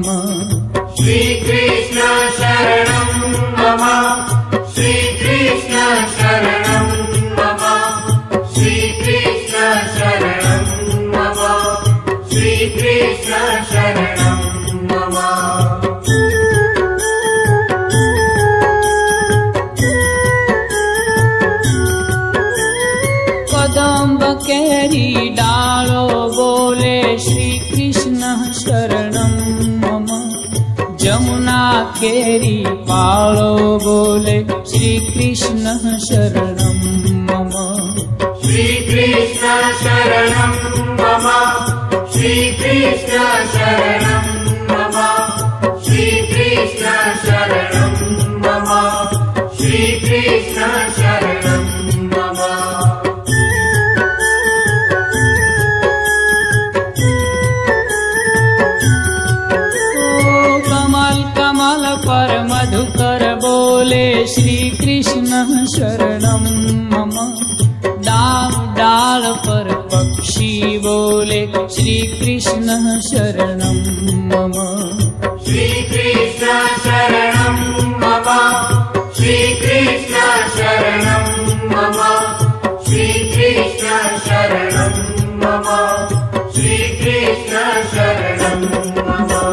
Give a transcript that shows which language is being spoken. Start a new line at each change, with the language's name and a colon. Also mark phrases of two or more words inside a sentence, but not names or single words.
Sanskrit: श्री कृष्ण शरणं मम श्री कृष्ण शरणं मम श्री कृष्ण शरणं मम श्री कृष्ण शरणं मम
Gujarati: કદમ્બ કેરી ડાળો બોલે
Sanskrit: श्रीकृष्ण शरणं मम
Gujarati: જમુના કેરી પાળો બોલે
Sanskrit: श्रीकृष्ण शरणं मम श्री कृष्ण शरणं मम श्री कृष्ण शरणं मम श्री कृष्ण शरणं मम श्री कृष्ण शरणं मम
Hindi: कमल कमल पर मधुकर बोले
Sanskrit: श्री कृष्ण शरणं मम
Hindi: डाल डाल पर पक्षी बोले
Sanskrit: श्री कृष्ण शरणं मम श्री कृष्ण शरणं मम श्री कृष्ण शरणं मम श्री कृष्ण शरणं मम श्री कृष्ण शरणं मम